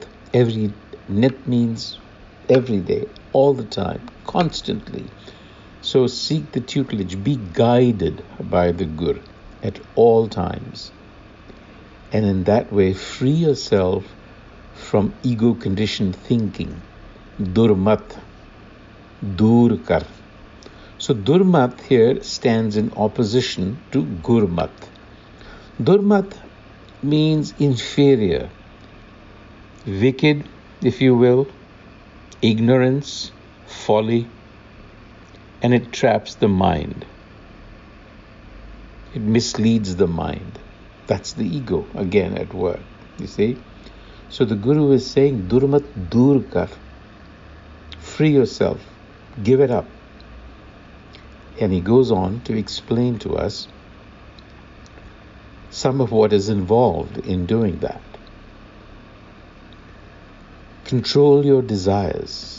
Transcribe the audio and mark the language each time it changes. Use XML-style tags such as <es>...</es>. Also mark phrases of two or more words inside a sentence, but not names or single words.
<en>Nit means every day, all the time, constantly. So seek the tutelage, be guided by the Gur at all times. And in that way, free yourself from ego-conditioned thinking.</en> <pa>ਦੁਰਮਤਿ, ਦੂਰਿ ਕਰ.</pa> <en>So Durmat here stands in opposition to Gurmat. Durmat means inferior, wicked, if you will, ignorance, folly, and it traps the mind. It misleads the mind. That's the ego again at work, you see. So the Guru is saying,</en> <pa>ਦੁਰਮਤਿ ਦੂਰਿ ਕਰ.</pa> <en>Free yourself, give it up. And he goes on to explain to us some of what is involved in doing that. Control your desires.</en>